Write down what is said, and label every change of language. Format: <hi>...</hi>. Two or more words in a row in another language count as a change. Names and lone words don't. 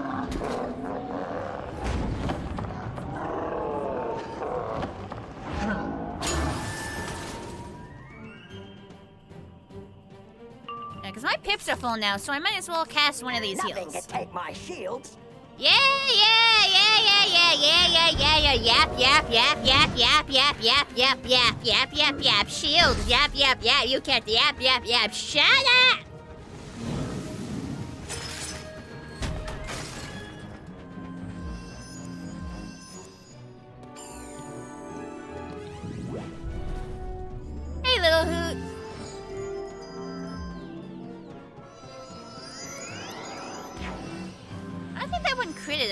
<en>Yeah, because my pips are full now, so I might as well cast one of these Nothing heals. can take my shields. Yeah, yap, yap, yap, yap, yap, yap, yap, yap, yap, yap, yap, yap, shield, yap, yap, yap, you can't, yap, yap, yap, shut up! Hey, little hoot. I think that one critted.</en>